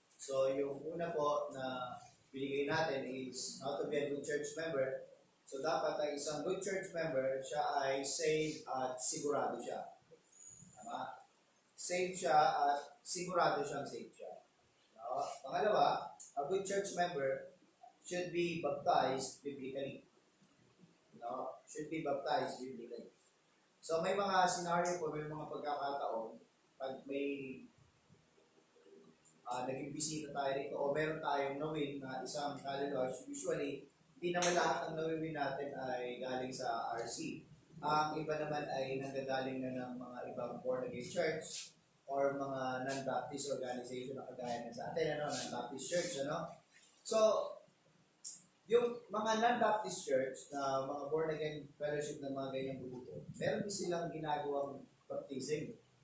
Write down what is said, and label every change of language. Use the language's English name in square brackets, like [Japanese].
[Filipino] So, yung una po na binigay natin is how to be a good church member. So, dapat ang isang good church member, siya ay saved at sigurado siya. Tama? Saved siya at sigurado siyang saved siya. No? Pangalawa, a good church member should be baptized biblically. No? [English] Should be baptized biblically. [Filipino] So may mga scenario po, may mga pagkakataon, pag may naging bisita tayo rito o meron tayong nawin na isang kaluluwa, usually, hindi naman lahat ng nawin natin ay galing sa RC. Ang iba naman ay nanggagaling na ng mga ibang born again church or mga non-Baptist organization na kagaya na sa atin, non-Baptist church, So, yung mga non-Baptist church na mga born again fellowship ng mga ganyang grupo, meron din silang ginagawang baptism.